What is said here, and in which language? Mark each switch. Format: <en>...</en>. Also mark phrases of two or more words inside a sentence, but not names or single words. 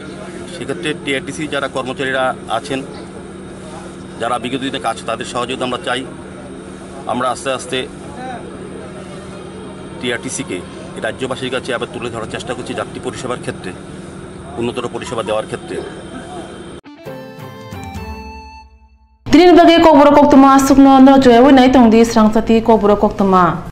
<bn>সেক্ষেত্রে টিআরটিসি যারা কর্মচারীরা আছেন, যারা বিগত দিনে কাজ, তাদের সহযোগিতা আমরা চাই। আমরা আস্তে আস্তে টিআরটিসিকে রাজ্যবাসীর কাছে আবার তুলে ধরার চেষ্টা করছি যাত্রী পরিষেবার ক্ষেত্রে, উন্নতর পরিষেবা দেওয়ার ক্ষেত্রে।</bn> <trp>Tinin bagi Kokborok Koktwma asukno andro joyawi nai tongdi Swrangchati Kokborok Koktwma.</trp>